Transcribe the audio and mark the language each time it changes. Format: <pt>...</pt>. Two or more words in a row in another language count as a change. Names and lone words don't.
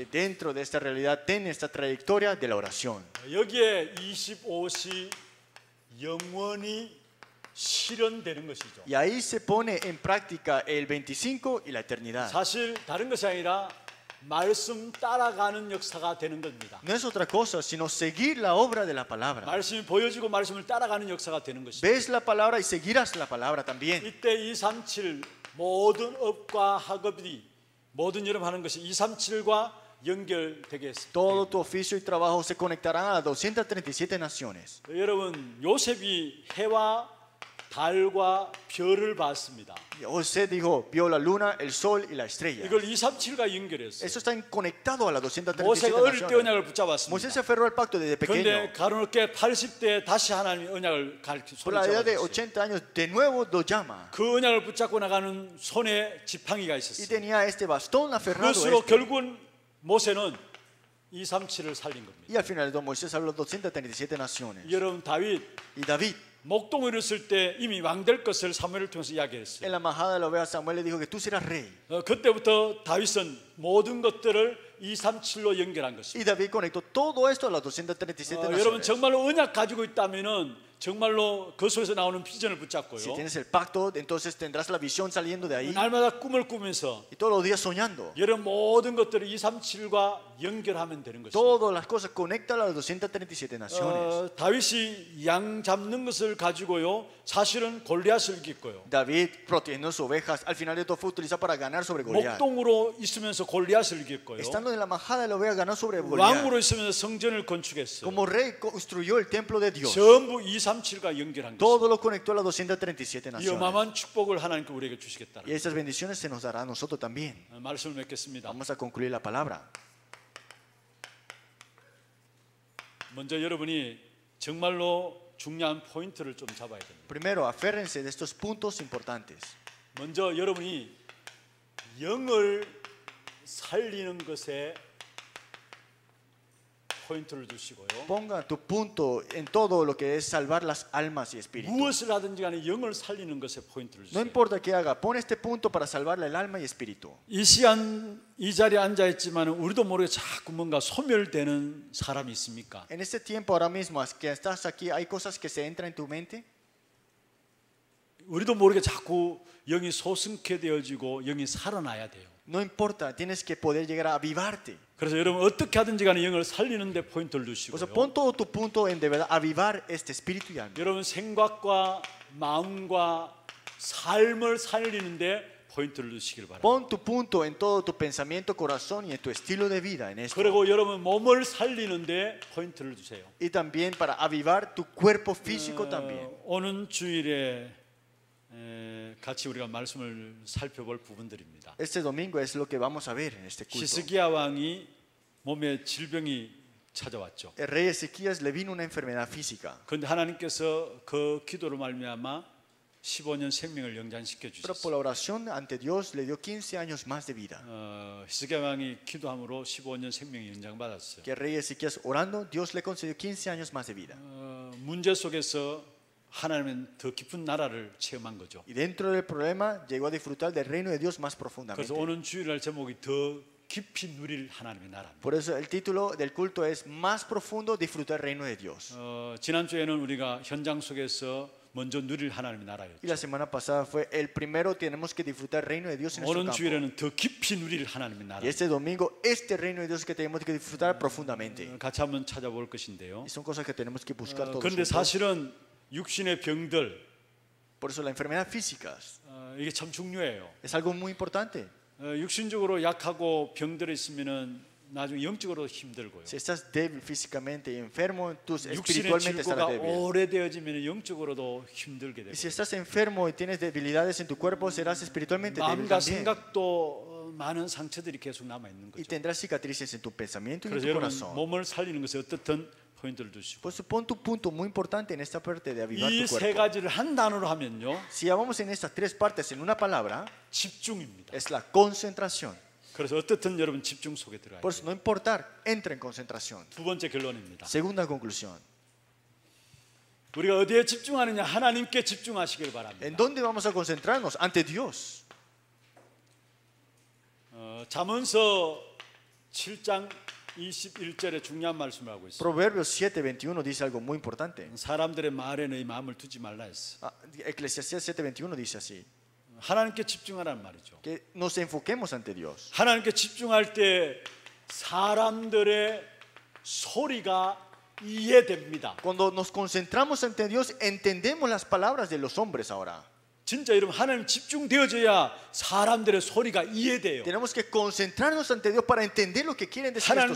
<es>Que dentro de esta realidad ten esta trayectoria de la oración.</es> <ko>여기에 25시 영원히 실현되는 것이죠.</ko> <es>Y ahí se pone en práctica el 25 y la eternidad.</es> <ko>사실 다른 것이 아니라 말씀 따라가는 역사가 되는 겁니다.</ko> <es>No es otra cosa, sino seguir la obra de la palabra.</es> <ko>말씀이 보여지고 말씀을 따라가는 역사가 되는 것이죠.</ko> <es>Ves la palabra y seguirás la palabra también.</es> <ko>이때 237 모든 업과 학업이 모든 여러분 하는 것이 237과 연결되게</ko> <es>Todo tu oficio y trabajo se conectarán a las 237 naciones.</es> <ko>여러분 요셉이 해와 달과 별을 봤습니다.</ko> <es>José dijo, vio la luna, el sol y la estrella.</es> <ko>이걸 237과 연결했어요.</ko> <es>Eso está conectado a las 237</es> <ko>모세가 어릴 때</ko> <es>naciones.</es> <ko>언약을</ko> <es>Moisés</es> <ko>붙잡았습니다.</ko> <es>se aferró al pacto desde</es> <ko>그런데</ko> <es>pequeño.</es> <ko>가로놓게 80대 다시 하나님의 언약을</ko> <es>Por la edad de</es> <ko>손에</ko> <es>80 años, de nuevo lo llama.</es> <ko>그 언약을 붙잡고 나가는 손에 지팡이가</ko> <es>Y</es> <ko>있었어요.</ko> <es>tenía este bastón aferrado a</es> <ko>그것으로</ko> <es>este.</es> <ko>결국은 모세는 237을 살린 겁니다.</ko> <es>Y al final Moisés habló 237 naciones.</es> <ko>여러분 다윗</ko> <es>Y David,</es> <ko>목동을 잃었을 때 이미 왕 될 것을 사무엘을 통해서 이야기했어요.</ko> <es>en la majada de la oveja, Samuel le dijo que tú serás rey.</es> <ko>그때부터 다윗은 모든 것들을 237로 연결한</ko> <es>Y</es> <ko>것입니다.</ko> <es>David conectó todo esto a las 237</es> <ko>여러분</ko> <es>naciones.</es> <ko>정말로 언약 가지고 있다면은 정말로 그 속에서 나오는 비전을</ko> <es>Si</es> <ko>붙잡고요.</ko> <es>tienes el pacto, entonces tendrás la visión saliendo de ahí</es> <ko>날마다 꿈을 꾸면서</ko> <es>y todos los días soñando.</es> <ko>여러분 모든 것들을 237과 연결하면 되는 것입니다.</ko> <es>Todas las cosas conectan a las 237 naciones.</es> <ko>다윗이 양 잡는 것을 가지고요. 사실은 골리앗을 이겼고요.</ko> <es>David protegiendo sus ovejas, al final de todo fue utilizado para ganar sobre Goliat.</es> <ko>목동으로 있으면서 골리앗을 이겼고요.</ko> <es>Estando en la majada de la oveja ganó sobre Goliat.</es> <ko>왕으로 있으면서 성전을 건축했어요.</ko> <es>Como rey construyó el templo de Dios.</es> <ko>전부 237과 연결한 것입니다.</ko> <es>Todo lo conectó a las 237</es> <ko>이</ko> <es>naciones.</es> <ko>어마어마한 축복을 하나님께 우리에게 주시겠다.</ko> <es>Y estas bendiciones se nos dará a nosotros también.</es> <ko>말씀을 맺겠습니다.</ko> <es>Vamos a concluir la palabra.</es> <ko>먼저 여러분이 정말로 중요한 포인트를 좀 잡아야 됩니다.</ko> <es>Primero, aférrense de estos puntos importantes.</es> <ko>먼저 여러분이 영을 살리는 것에 포인트를 두시고요.</ko> <es>Ponga tu punto en todo lo que es salvar las almas y espíritus.</es> <ko>무엇을 하든지 간에 영을 살리는 것에 포인트를</ko> <es>No</es> <ko>주세요.</ko> <es>importa qué haga, pon este punto para salvarle el alma y espíritu.</es> <ko>이 시간 이 자리에 앉아 있지만 우리도 모르게 자꾸 뭔가 소멸되는 사람이 있습니까?</ko> <es>En este tiempo ahora mismo que estás aquí, ¿hay cosas que se entran en tu mente?</es> <ko>우리도 모르게 자꾸 영이 소승케 되어지고 영이 살아나야 돼요.</ko> <es>No importa, tienes que poder llegar a avivarte.</es> <ko>그래서 여러분 어떻게 하든지 간에 영을 살리는 데 포인트를</ko> <es>Por eso</es> <ko>두시고요.</ko> <es>pon todo tu punto en de verdad avivar este espíritu y alma.</es> <ko>여러분 생각과 마음과 삶을 살리는 데 포인트를 두시길 바랍니다.</ko> <es>Pon tu punto en todo tu pensamiento, corazón y en tu estilo de vida en esto.</es> <ko>그리고 여러분 몸을 살리는 데 포인트를 주세요.</ko> <es>Y también para avivar tu cuerpo físico también.</es> <ko>오는 주일에 같이 우리가 말씀을 살펴볼 부분들입니다.</ko> <es>Este domingo es lo que vamos a ver en este culto.</es> <ko>히스기야 왕이 몸에 질병이 찾아왔죠.</ko> <es>El rey Ezequías le vino una enfermedad física.</es> <ko>그런데 하나님께서 그 기도로 말미암아 15년 생명을 연장시켜</ko> <es>Pero por</es> <ko>주셨어요.</ko> <es>la oración ante Dios le dio 15 años más de vida.</es> <ko>히스기야 왕이 기도함으로 15년 생명이 연장받았어요.</ko> <es>Que el rey Ezequías orando, Dios le concedió 15 años más de vida.</es> <ko>문제 속에서 하나님은 더 깊은 나라를 체험한 거죠.</ko> <es>Y dentro del problema llegó a disfrutar del reino de Dios más</es> <ko>그래서</ko> <es>profundamente.</es> <ko>오는 주일날 제목이 더 깊이 누릴 하나님의 나라입니다.</ko> <es>Por eso el título del culto es Más profundo disfrutar el reino de Dios.</es> <ko>지난주에는 우리가 현장 속에서 먼저 누릴 하나님의 나라였죠.</ko> <es>Y la semana pasada fue el primero, tenemos que disfrutar el reino de Dios en nuestro</es> <ko>오는</ko> <es>campo.</es> <ko>주일에는 더 깊이 누릴 하나님의 나라.</ko> <es>Y este domingo, este reino de Dios que tenemos que disfrutar profundamente.</es> <ko>같이 한번 찾아볼 것인데요.</ko> <es>Y son cosas que tenemos que buscar todos</es> <ko>그런데</ko> <es>juntos.</es> <ko>사실은 육신의 병들</ko> <es>Por eso la enfermedad física</es> <ko>이게 참 중요해요.</ko> <es>es algo muy importante.</es> <ko>육신적으로 약하고 병들어 있으면은 나중에 영적으로 힘들고요.</ko> <es>Si estás débil físicamente y enfermo, tú</es> <ko>육신의</ko> <es>espiritualmente</es> <ko>질고가</ko> <es>estarás débil.</es> <ko>오래되어지면 영적으로도 힘들게 되고</ko> <es>Y si estás enfermo y tienes debilidades en tu cuerpo, serás espiritualmente débil</es> <ko>마음과</ko> <es>también.</es> <ko>생각도 많은 상처들이 계속 남아 있는</ko> <es>Y</es> <ko>거죠.</ko> <es>tendrás cicatrices en tu pensamiento y en</es> <ko>그래서</ko> <es>tu</es> <ko>여러분</ko> <es>corazón.</es> <ko>몸을 살리는 것에 어떻든 포인트를 두시고</ko> <es>Por eso pon tu punto muy importante en esta parte de avivar</es> <ko>이</ko> <es>tu</es> <ko>세</ko> <es>cuerpo.</es> <ko>가지를 한 단어로 하면요</ko> <es>Si hablamos en estas tres partes en una palabra,</es> <ko>집중입니다.</ko> <es>es la concentración.</es> <ko>그래서 어떻든 여러분 집중 속에 들어가야</ko> <es>Por eso</es> <ko>돼요.</ko> <es>no importar, entra en concentración.</es> <ko>두 번째 결론입니다.</ko> <es>Segunda conclusión.</es> <ko>우리가 어디에 집중하느냐 하나님께 집중하시길 바랍니다.</ko> <es>¿En dónde vamos a concentrarnos? Ante Dios.</es> <ko>잠언서 7장 21절에 중요한 말씀을 하고 있어요.</ko> <es>Proverbios 7:21 dice algo muy importante.</es> <ko>사람들의 말에 너희 마음을 두지 말라 했어.</ko> <es>Eclesiastés 7:21 dice así,</es> <ko>하나님께 집중하라는 말이죠.</ko> <es>que nos enfoquemos ante Dios.</es> <ko>하나님께 집중할 때 사람들의 소리가 이해됩니다.</ko> <es>Cuando nos concentramos ante Dios, entendemos las palabras de los hombres ahora.</es> <ko>진짜 여러분 하나님 집중되어져야 사람들의 소리가 이해돼요.</ko> <es>Tenemos que concentrarnos ante Dios para entender lo que quieren decir estos</es>